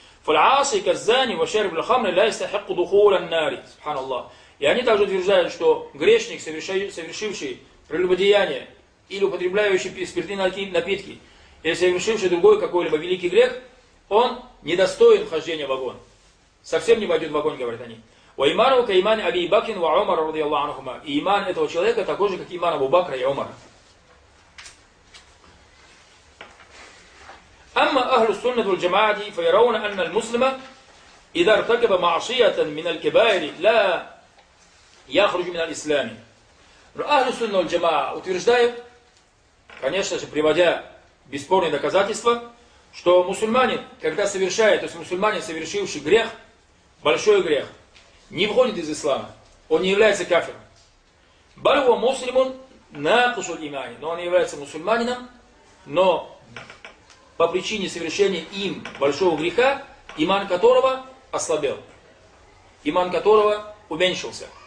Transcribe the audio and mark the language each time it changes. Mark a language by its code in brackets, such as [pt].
[ar] فَالْعَاصِ كَزَّانِ وَشَارِبُ الْخَمْرِ لَا يَسْتَحِقُّ دُخُولَ النَّارِ. Субханаллах. [ru] И они также утверждают, что грешник, совершивший прелюбодеяние или употребляющий спиртные напитки, или совершивший другой какой-либо великий грех, он не достоин вхождения в огонь. Совсем не войдет в огонь, говорят они. [ar] وإيمانه كإيمان أبي بكر وعمر رضي الله عنهما. [ru] إيمان этого человека такой же, как иман Абу Бакра и Умара. [ar] أما أهل السنة والجماعة فيرون أن المسلم إذا ارتكب معصية من الكبائر لا يخرج من الإسلام. أهل السنة والجماعة [ru] утверждают, конечно же, приводя бесспорные доказательства, что мусульманин, когда совершает, то есть мусульманин, совершивший грех, большой грех, не входит из ислама, он не является кафиром. Барва муслимун накушал имани, но он является мусульманином, но по причине совершения им большого греха, иман которого ослабел, иман которого уменьшился.